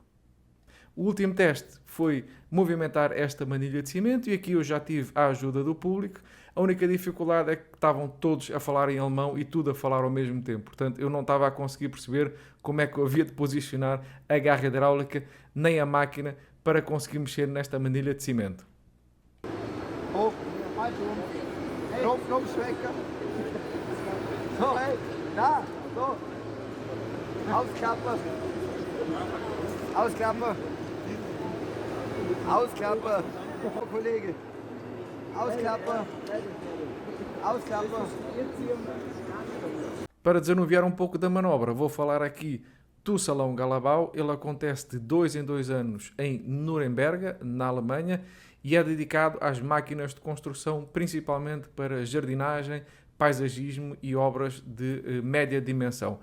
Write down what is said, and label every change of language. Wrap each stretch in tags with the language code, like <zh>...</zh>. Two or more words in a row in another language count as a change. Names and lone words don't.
<pt>O último teste foi movimentar esta manilha de cimento, e aqui eu já tive a ajuda do público. A única dificuldade é que estavam todos a falar em alemão e tudo a falar ao mesmo tempo. Portanto, eu não estava a conseguir perceber como é que eu havia de posicionar a garra hidráulica nem a máquina para conseguir mexer nesta manilha de cimento. Oh, so, hey, da, so.</pt> <de>Ausklappe. Ausklappe. Ausklappe. Kollege. Ausklappe. Ausklappe.</de> <pt>Para desanuviar um pouco da manobra, vou falar aqui do Salão Galabau. Ele acontece de 2 em 2 anos em Nuremberg, na Alemanha, e é dedicado às máquinas de construção, principalmente para jardinagem, paisagismo e obras de média dimensão.</pt>